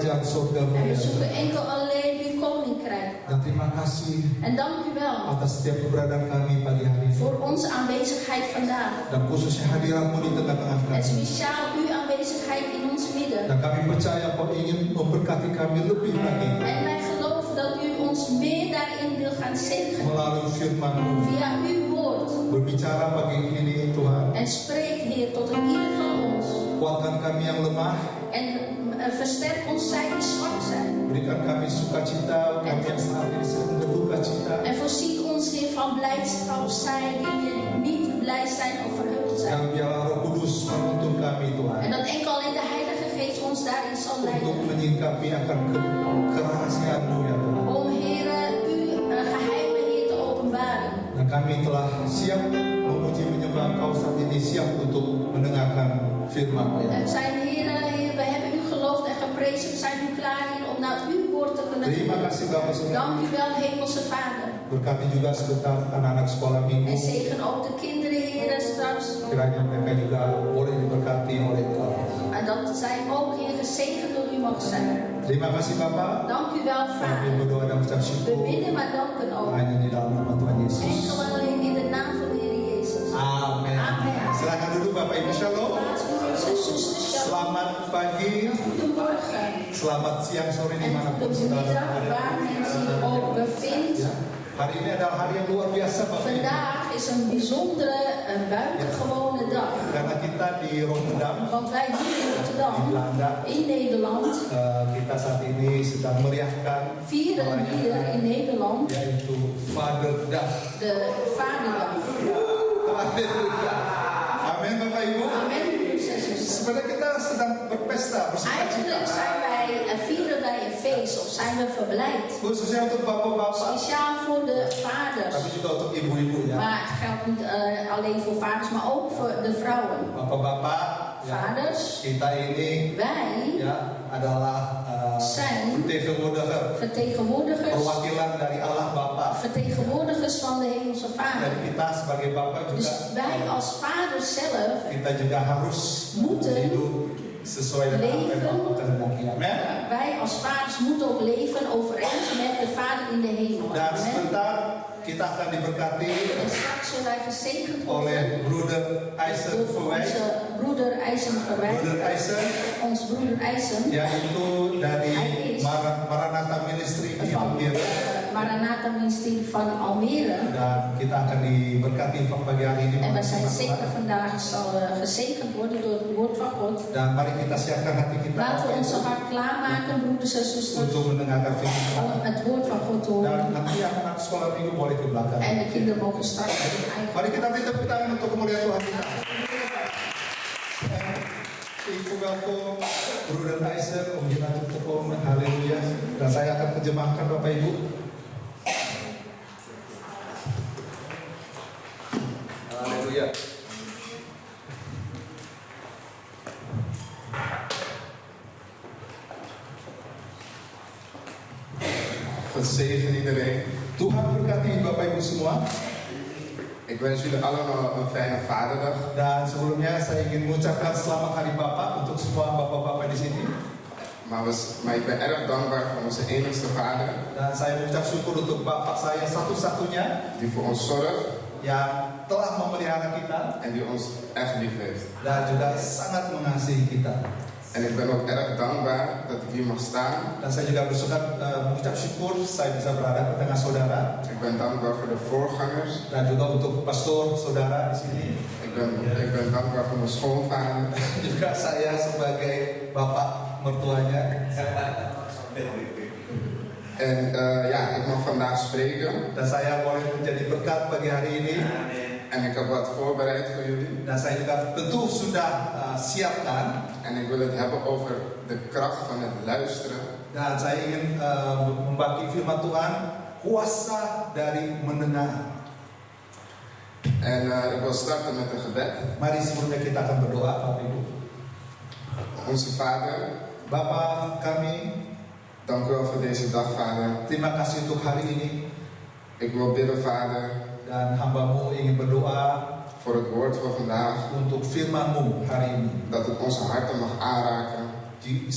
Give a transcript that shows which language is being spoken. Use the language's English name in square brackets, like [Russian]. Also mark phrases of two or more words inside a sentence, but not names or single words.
[Indonesian] surga-Mu [Dutch] En we [Indonesian] ya Tuhan. [Dutch] zoeken enkel alleen uw koninkrijk. [Indonesian] Dan terima kasih [Dutch] En dank u wel [Indonesian] atas setiap keberadaan kami pagi hari ini. [Dutch] voor onze aanwezigheid vandaag. [Indonesian] Dan khususnya hadirat-Mu di tengah-tengah [Dutch] En [Indonesian] kami. [Dutch] speciaal uw aanwezigheid in ons midden. [Indonesian] Dan kami percaya Kau ingin memberkati kami lebih lagi [Dutch] En wij geloven dat u ons meer daarin wil gaan zegenen. [Indonesian] melalui firman-Mu. [Dutch] Via uw woord. [Indonesian] Berbicara pagi ini Tuhan. [Dutch] En spreek, Heer, tot een ieder van ons. [Indonesian] Kuatkan kami yang lemah. [Dutch] En versterk ons zij die zwak zijn. [Indonesian] Berikan kami sukacita, kami yang saat ini sedang berduka cita. [Dutch] En voorzie ons, Heer, van blijdschap, zij die niet blij zijn of verheugd zijn. [Indonesian] Dan biarlah Roh Kudus menuntun kami Tuhan. [Dutch] En dat enkel alleen de Heilige Geest ons daarin zal [Indonesian] Untuk [Dutch] leiden. [Indonesian] menyingkapi akan kerahasiaan-Mu ya Tuhan. [Dutch] Om, Heer, uw geheimen, Heer, te openbaren. [Indonesian] Dan kami telah siap memuji menyembah Engkau saat ini, siap untuk mendengarkan firman-Mu ya [Dutch] En [Indonesian] Tuhan. [Dutch] zijn, Heer, we hebben u geloofd en geprezen. We zijn nu klaar, Heer, om naar uw woord te kunnen [Indonesian] Terima [Dutch] doen. [Indonesian] kasih Bapak Surgawi. [Dutch] Dank u wel, Hemelse Vader. [Indonesian] Berkati juga sebentar anak-anak sekolah minggu. [Dutch] En zegen ook de kinderen, Heer, straks. [Indonesian] Kiranya mereka juga boleh diberkati oleh Tuhan. [Dutch] En dat zij ook, Heer, gezegend door u mogen zijn. [Indonesian] Terima kasih Bapak. [Dutch] Dank u wel, [Indonesian] Kami [Dutch] Vader. [Indonesian] berdoa dan ucap [Dutch] We [Indonesian] syukur [Dutch] bidden maar danken ook. [Indonesian] hanya di dalam nama Tuhan Yesus. [Dutch] Enkel alleen in de naam van de Heer Jezus. [Indonesian] Amin. [Dutch] Amen. [Indonesian] Silakan duduk Bapak Ibu Shalom. [Dutch] Plaats broeders en zusters, shalom. [Indonesian] Selamat pagi, [Dutch] Goedemorgen. [Indonesian] selamat siang, sore [Dutch] En [Indonesian] dimanapun saudara [Dutch] goedemiddag, [Indonesian] berada. [Dutch] waar men zich ook bevindt. [Indonesian] Ya. Hari ini adalah hari yang luar biasa Bapak Ibu. [Dutch] Vandaag is een bijzondere, een buitengewone dag. [Indonesian] Karena kita di Rotterdam, [Dutch] Want wij hier in [Indonesian] di [Dutch] Rotterdam, [Indonesian] Belanda, [Dutch] in Nederland, [Indonesian] kita saat ini sedang meriahkan [Dutch] vieren hier in Nederland [Indonesian] yaitu [English] Father Day. [Dutch] de Vaderdag. [Indonesian] Haleluya. Amin Bapak Ibu. [Dutch] Amen, broeders en zusters. [Indonesian] Sebenarnya kita sedang berpesta, [Dutch] Eigenlijk [Indonesian] bersukacita. [Dutch] zijn wij, vieren wij een feest of zijn we verblijd. [Indonesian] Khususnya untuk bapak-bapak, [Dutch] Speciaal voor de vaders. [Indonesian] tapi juga untuk ibu-ibu ya. [Dutch] Maar het geldt niet alleen voor vaders, maar ook voor de vrouwen. [Indonesian] Bapak-bapak, ya, [Dutch] Vaders, [Indonesian] kita ini [Dutch] wij [Indonesian] ya adalah [Dutch] zijn vertegenwoordigers, [Indonesian] perwakilan dari Allah Bapa. [Dutch] vertegenwoordigers van de Hemelse [Indonesian] Dan [Dutch] Vader. [Indonesian] kita sebagai bapak [Dutch] Dus [Indonesian] juga [Dutch] wij als vaders zelf [Indonesian] kita juga harus [Dutch] moeten [Indonesian] hidup sesuai dengan apa yang [Dutch] leven. [Indonesian] Bapak kehendaki. Amin. [Dutch] Wij als vaders moeten ook leven overeind met de Vader in de hemel. [Indonesian] Dan [Dutch] Amen. [Indonesian] sebentar kita akan diberkati [Dutch] En straks zullen wij gezegend worden [Indonesian] oleh broeder Eisen [Dutch] door [Indonesian] Verwij. [Dutch] onze broeder Eisen Verwij. [Indonesian] Broeder Eisen [Dutch] Ons broeder Eisen [Indonesian] yaitu dari Maranatha Ministry di [Dutch] van [Indonesian] Almere. [Dutch] Maranatha Ministerie van Almere. [Indonesian] Dan kita akan diberkati pagi hari ini. [Dutch] En wij zijn zeker vandaag zal gezegend worden door het woord van God. [Indonesian] Dan mari kita siapkan hati kita [Dutch] Laten we onze hart klaarmaken, broeders en zusters, [Indonesian] untuk mendengarkan firman [Dutch] om [Indonesian] Tuhan. [Dutch] het woord van God te [Indonesian] Dan [Dutch] horen. [Indonesian] nanti anak-anak sekolah minggu boleh ke belakang. [Dutch] En de kinderen mogen straks hun eigen. [Indonesian] Mari kita beri tepuk tangan untuk kemuliaan Tuhan kita. [Dutch] Ik verwelkom broeder Eisen om hier naartoe te komen. [Indonesian] Haleluya. Dan saya akan terjemahkan Bapak Ibu. Haleluya. [Dutch] Gezegen iedereen. [Indonesian] Tuhan berkati Bapak Ibu semua. [Dutch] Ik wens jullie allemaal een fijne vaderdag. [Indonesian] Dan sebelumnya saya ingin mengucapkan selamat Hari Bapak untuk semua bapak-bapak di sini. [Dutch] Maar ik ben erg dankbaar voor onze enigste vader, [Indonesian] Dan saya mengucap syukur untuk Bapak saya satu-satunya [Dutch] die voor ons zorgt [Indonesian] yang telah memelihara kita [Dutch] en die ons echt lief heeft. [Indonesian] dan juga sangat mengasihi kita. [Dutch] En ik ben ook erg dankbaar dat ik hier mag staan. [Indonesian] Dan saya juga mengucap syukur saya bisa berada di tengah saudara [Dutch] Ik ben dankbaar voor de voorgangers. [Indonesian] dan juga untuk pastor saudara di sini. [Dutch] Ik ben dankbaar voor mijn schoonvader. [Indonesian] Juga saya sebagai bapak mertuanya. [Dutch] En ja, ik mag vandaag spreken. [Indonesian] Dan saya boleh menjadi berkat pagi hari ini. [Dutch] En ik heb wat voorbereid voor jullie. [Indonesian] Dan saya juga tentu sudah siapkan. [Dutch] En ik wil het hebben over de kracht van het luisteren. [Indonesian] Dan saya ingin membagi firman Tuhan, kuasa dari mendengar. [Dutch] En ik wil starten met een gebed. [Indonesian] Mari sebelumnya kita akan berdoa, Bapak Ibu. [Dutch] Onze Vader, [Indonesian] Bapa kami, [Dutch] dank u wel voor deze dag, Vader. [Indonesian] terima kasih untuk hari ini. [Dutch] Ik wil bidden, Vader, [Indonesian] Dan hamba-Mu ingin berdoa [Dutch] voor het woord van vandaag. [Indonesian] untuk firman-Mu hari ini. [Dutch] Dat het onze harten mag aanraken.